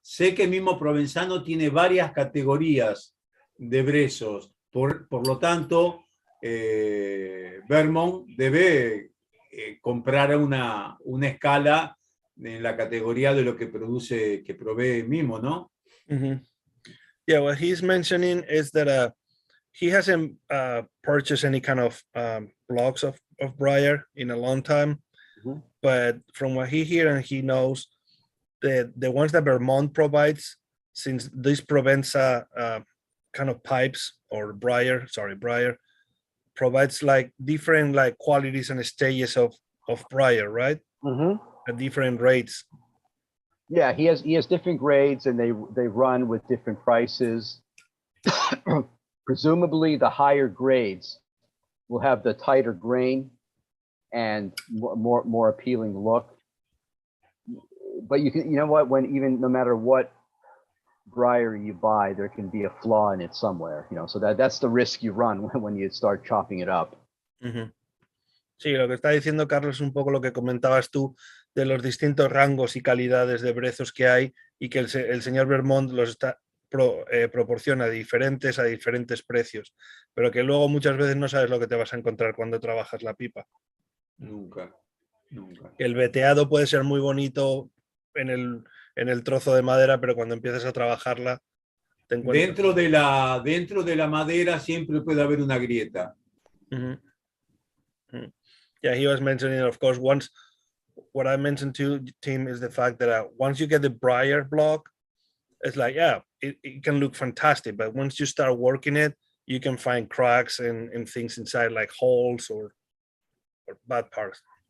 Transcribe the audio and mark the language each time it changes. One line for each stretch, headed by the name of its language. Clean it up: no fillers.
Spanish: Sé que el mismo provenzano tiene varias categorías de brezos. Por lo tanto, Vermont debe comprar una escala en la categoría de lo que produce, que provee mismo, ¿no?
English: Yeah, what he's mentioning is that he hasn't purchased any kind of blocks of briar in a long time, but from what he hears and he knows, the ones that Vermont provides, since this Provenza kind of pipes or briar provides like different like qualities and stages of briar, right? At different rates. Yeah, he has different grades, and they run with different prices. Presumably, the higher grades will have the tighter grain and more appealing look. But you know what? No matter what briar you buy, there can be a flaw in it somewhere. So that's the risk you run when you start chopping it up.
Spanish: Sí, lo que está diciendo Carlos es un poco lo que comentabas tú de los distintos rangos y calidades de brezos que hay y que el señor Vermont los proporciona diferentes a diferentes precios, pero que luego muchas veces no sabes lo que te vas a encontrar cuando trabajas la pipa. Nunca. El veteado puede ser muy bonito en el trozo de madera, pero cuando empiezas a trabajarla te encuentras... Dentro de la madera siempre puede haber una grieta.
English: Yeah, he was mentioning, of course, what I mentioned to Tim is the fact that once you get the briar block, it's like, yeah, it can look fantastic, but once you start working it, you can find cracks and things inside, like holes or bad parts.